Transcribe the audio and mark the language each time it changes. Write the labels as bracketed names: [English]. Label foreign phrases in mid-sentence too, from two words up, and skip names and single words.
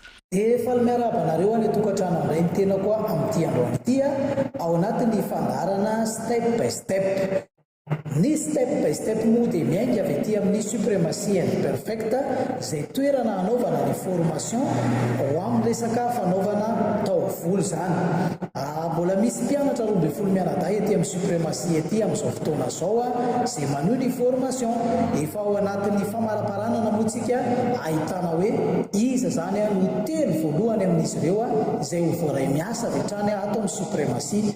[Malagasy] Efa miarabanareo any tokantrano indray ny tena koa amin'ity androany ity ao anatin'ny fandarana [English] step by step. [Malagasy] Ny [English] step by step [Malagasy] moa dia miainga avy ety amin'ny suprématie and perfect izay toerana hanaovana ny formation ho amin'ny resaka fanaovana taovolo zany. Mbola misy mpianatra 12 mianadahy ety amin'ny suprématie ety amin'izao fotoana izao izay maneho ny formation. Efa ao anatin'ny famaraparanana moa tsika ahitana hoe iza zany no telo voalohany amin'izy ireo izay ho voaray miasa avy hatrany ato amin'ny suprématie.